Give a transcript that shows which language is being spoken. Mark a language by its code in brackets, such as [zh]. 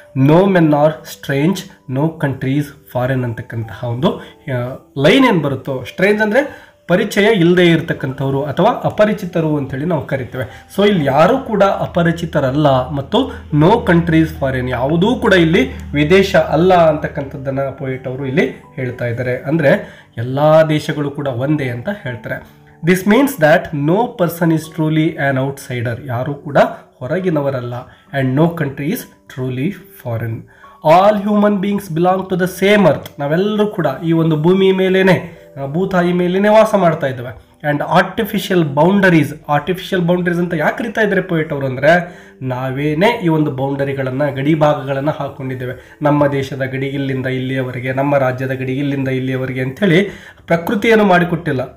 [en] no men are strange, no countries foreign [kn] ಅಂತಕ್ಕಂತಹ ಒಂದು line ಏನು ಬರುತ್ತೋ, ಸ್ಟ್ರೇಂಜ್ ಅಂದರೆ ಪರಿಚಯ ಇಲ್ಲದೆ ಇರತಕ್ಕಂಥವ್ರು ಅಥವಾ ಅಪರಿಚಿತರು ಅಂಥೇಳಿ ನಾವು ಕರಿತೇವೆ. ಸೊ ಇಲ್ಲಿ ಯಾರೂ ಕೂಡ ಅಪರಿಚಿತರಲ್ಲ, ಮತ್ತು [en] no countries foreign, [kn] ಯಾವುದೂ ಕೂಡ ಇಲ್ಲಿ ವಿದೇಶ ಅಲ್ಲ ಅಂತಕ್ಕಂಥದ್ದನ್ನು ಪೊಯೆಟ್ ಅವರು ಇಲ್ಲಿ ಹೇಳ್ತಾ ಇದ್ದಾರೆ. ಅಂದರೆ ಎಲ್ಲ ದೇಶಗಳು ಕೂಡ ಒಂದೇ ಅಂತ ಹೇಳ್ತಾರೆ. [en] This means that no person is truly an outsider. [kn] ಯಾರೂ ಕೂಡ ಹೊರಗಿನವರಲ್ಲ. [en] And no country is truly foreign. All human beings belong to the same earth. [kn] ನಾವೆಲ್ಲರೂ ಕೂಡ ಈ ಒಂದು ಭೂಮಿ ಮೇಲೇನೆ, ಭೂತಾಯಿ ಮೇಲೇನೆ ವಾಸ ಮಾಡ್ತಾ ಇದ್ದೇವೆ. ಆ್ಯಂಡ್ ಆರ್ಟಿಫಿಷಿಯಲ್ ಬೌಂಡರೀಸ್ ಅಂತ ಯಾಕೆ ಕರಿತಾ ಇದ್ದಾರೆ ಪೊಯೆಟ್ ಅವರು ಅಂದರೆ, ನಾವೇನೇ ಈ ಒಂದು ಬೌಂಡರಿಗಳನ್ನು, ಗಡಿ ಭಾಗಗಳನ್ನು ಹಾಕ್ಕೊಂಡಿದ್ದೇವೆ. ನಮ್ಮ ದೇಶದ ಗಡಿ ಇಲ್ಲಿಂದ ಇಲ್ಲಿಯವರೆಗೆ, ನಮ್ಮ ರಾಜ್ಯದ ಗಡಿ ಇಲ್ಲಿಂದ ಇಲ್ಲಿಯವರೆಗೆ ಅಂಥೇಳಿ ಪ್ರಕೃತಿಯನ್ನು ಮಾಡಿಕೊಟ್ಟಿಲ್ಲ.